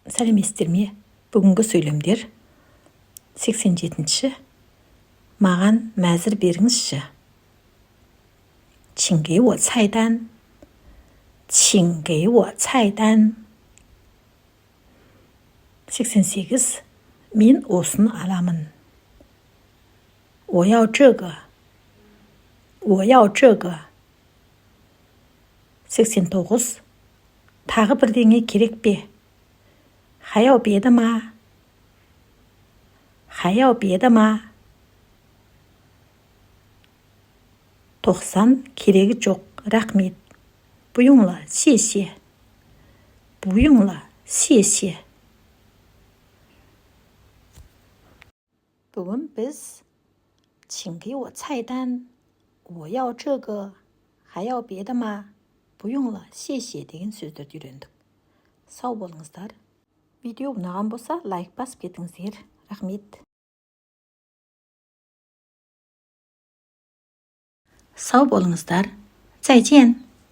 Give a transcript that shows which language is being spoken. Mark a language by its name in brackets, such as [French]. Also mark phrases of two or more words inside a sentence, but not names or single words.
[Kazakh] Сәлеметсіздер ме? Бүгінгі сөйлемдер 87-ші. Маған мәзір беріңізші. [Chinese] 请给我菜单。请给我菜单。88. [Kazakh] Мен осыны аламын. [Chinese] 我要这个。我要这个。89. [Kazakh] Тағы бірдеңе керек пе? [Chinese] 还要别的吗？还要别的吗？ 90. [Kazakh] Керегі жоқ, рахмет. [Chinese] 不用了，谢谢。不用了，谢谢。 [Kazakh] бүгін біз [Chinese] 请给我菜单。我要这个。还要别的吗？不用了，谢谢 [Kazakh] деген сөздерді үйрендік. Сау болыңыздар. Видео ұнаған болса, лайк басып кетіңіздер. Рахмет. Сау болыңыздар. [Chinese] 再见.